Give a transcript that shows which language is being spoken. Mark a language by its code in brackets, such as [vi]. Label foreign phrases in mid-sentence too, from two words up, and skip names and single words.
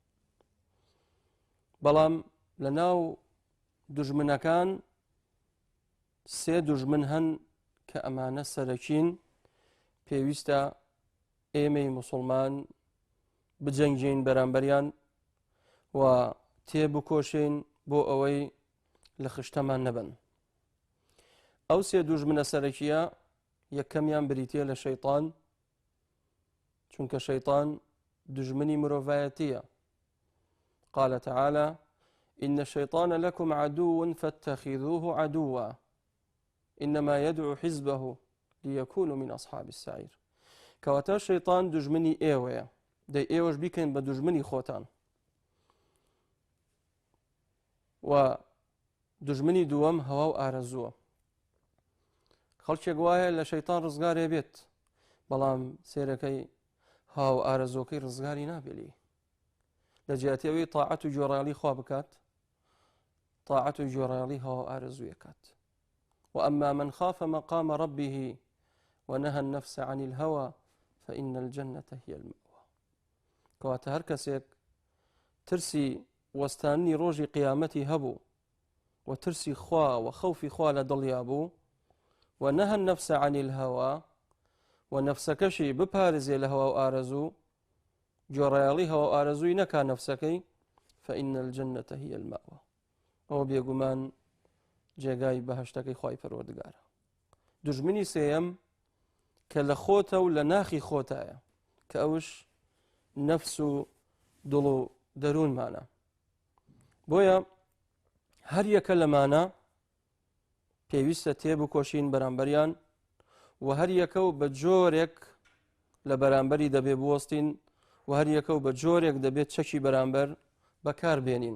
[ckb] بەڵام لە ناو دوژمنەکان سێ دوژمن هەن کە ئەمانە سەرەکین پێویستە ئێمەی موسڵمان بجەنگین بەرامبەریان و تێبکۆشین بۆ ئەوەی لە خشتەمان نەبن. ئەو سێ دوژمنە سەرەکیە یەکەمیان بریتیە لە شەیطان، چونکە شەیطان دژمنی مرۆڤایەتیە. [ar] قال تعالى إن الشيطان لكم عدو فاتخذوه عدوا إنما يدعو حزبه ليكونوا من أصحاب السعير. [ckb] کەواتە شەیطان دژمنی ئێوەیە، دەی ئێوەش بیکەین بە دژمنی خۆتان. و دژمنی دووەم هەوا و ئارەزووە. خەڵکێک وایە لە شەیطان ڕزگارێ بێت، بەڵام سێرەکەی هەوا و ئارەزوەکەی ڕزگاری نابێلی. لە جیاتیەوەی تاعەت و گوێڕایەڵی خوا بکات، تاعەت و گوێڕایەڵی هەوا و ئارەزووی کات. [ar] وأما من خاف مقام ربه ونهى النفس عن الهوى فإن الجنة هي المأوى. [ckb] کەواتە هەر کەسێک ترسی وەستانی ڕۆژی قیامەتی هەبوو و ترسی خوا و خەوفی خوا لە دڵیا بوو و [ar] نەهە النەفس عن الهەوا [ckb] و نەفسەکەشی بپارێزێ لە هەوا و ئارەزوو، گوێڕایەڵی هەوا و ئارەزووی نەکا نەفسەکەی، [ar] فإن الجنة هي المأوى. [ckb] ئەوە بێگومان جێگای بەهەشتەکەی خوای پەروەردگارە. دژمنی سێیەم کە لە خۆتە و لە ناخی خۆتایە، کە ئەوش نەفس و دڵ و دەروونمانە. بۆیە هەر یەکە لەمانە پێویستە تێبکۆشین بەرامبەریان و هەر یەکە و بە جۆرێک لە بەرامبەری دەبێ بوەستین و هەر یەکە و بە جۆرێک دەبێت چەکی بەرامبەر بەکار بێنین.